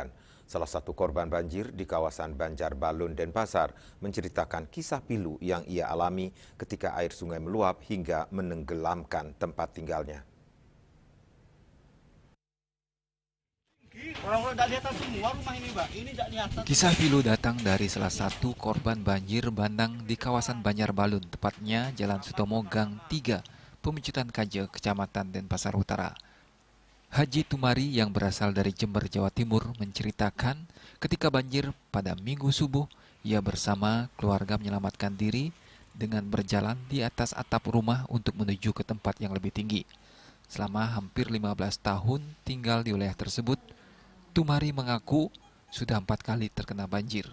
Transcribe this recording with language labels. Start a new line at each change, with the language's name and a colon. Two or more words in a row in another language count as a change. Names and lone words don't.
Indonesian: Salah satu korban banjir di kawasan Banjarbaru, Denpasar menceritakan kisah pilu yang ia alami ketika air sungai meluap hingga menenggelamkan tempat tinggalnya. Kisah pilu datang dari salah satu korban banjir bandang di kawasan Banjarbaru, tepatnya Jalan Sutomo Gang 3. Pemecutan Kaje, Kecamatan Denpasar Utara. Haji Tumari yang berasal dari Jember, Jawa Timur menceritakan ketika banjir pada Minggu subuh, ia bersama keluarga menyelamatkan diri dengan berjalan di atas atap rumah untuk menuju ke tempat yang lebih tinggi. Selama hampir 15 tahun tinggal di wilayah tersebut, Tumari mengaku sudah 4 kali terkena banjir.